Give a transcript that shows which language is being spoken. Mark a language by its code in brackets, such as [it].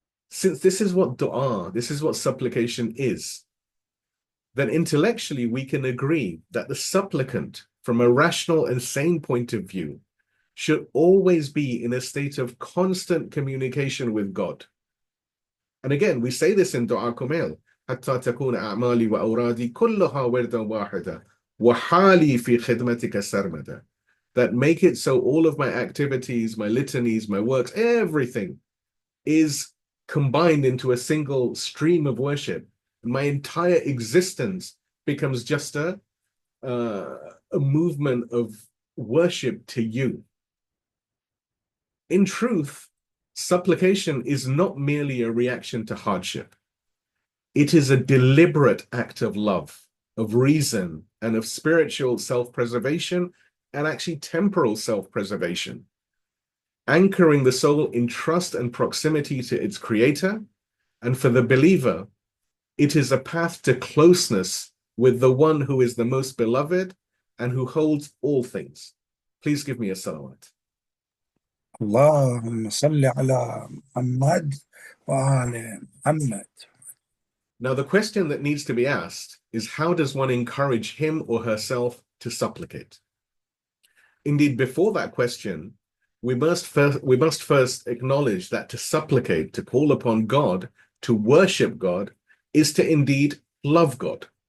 [en] Since this is what dua, this is what supplication is, then intellectually we can agree that the supplicant, from a rational and sane point of view, should always be in a state of constant communication with God. And again, we say this in Dua Kumail, [ar] حتى تكون أعمالي وأورادي كلها وردا واحدا وحالي في خدمتك سرمدا. [en] That make it so all of my activities, my litanies, my works, everything is combined into a single stream of worship. My entire existence becomes just a movement of worship to you. In truth, supplication is not merely a reaction to hardship. It is a deliberate act of love, of reason, and of spiritual self-preservation, and actually temporal self-preservation, anchoring the soul in trust and proximity to its creator. And for the believer, it is a path to closeness with the one who is the most beloved and who holds all things. Please give me a salawat. [ar] اللهم صل على محمد وآل محمد. [en] Now, the question that needs to be asked is, how does one encourage him or herself to supplicate? Indeed, before that question, we must first acknowledge that to supplicate, to call upon God, to worship God, is to indeed love God.